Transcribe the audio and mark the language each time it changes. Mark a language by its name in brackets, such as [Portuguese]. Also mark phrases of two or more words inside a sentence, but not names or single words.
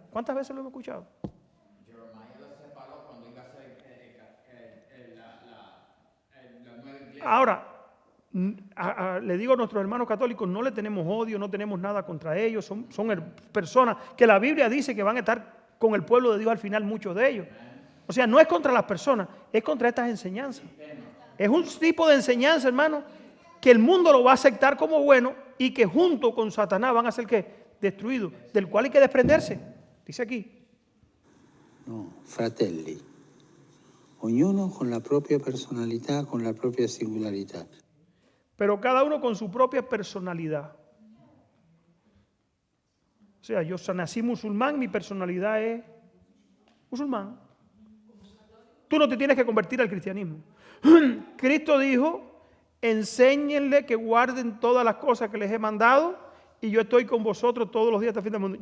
[Spanish] ¿Cuántas veces lo hemos escuchado? Ahora, Le digo a nuestros hermanos católicos, no le tenemos odio, no tenemos nada contra ellos, son personas que la Biblia dice que van a estar con el pueblo de Dios al final, muchos de ellos. O sea, no es contra las personas, es contra estas enseñanzas. Es un tipo de enseñanza, hermano, que el mundo lo va a aceptar como bueno y que junto con Satanás van a ser ¿qué? Destruidos, del cual hay que desprenderse. Dice aquí. No, [Italian] fratelli, ognuno con la propria personalità, con la propria singolarità. [Spanish] Pero cada uno con su propia personalidad. O sea, yo nací musulmán, mi personalidad es musulmán. Tú no te tienes que convertir al cristianismo. Cristo dijo, enséñenle que guarden todas las cosas que les he mandado y yo estoy con vosotros todos los días hasta el fin del mundo.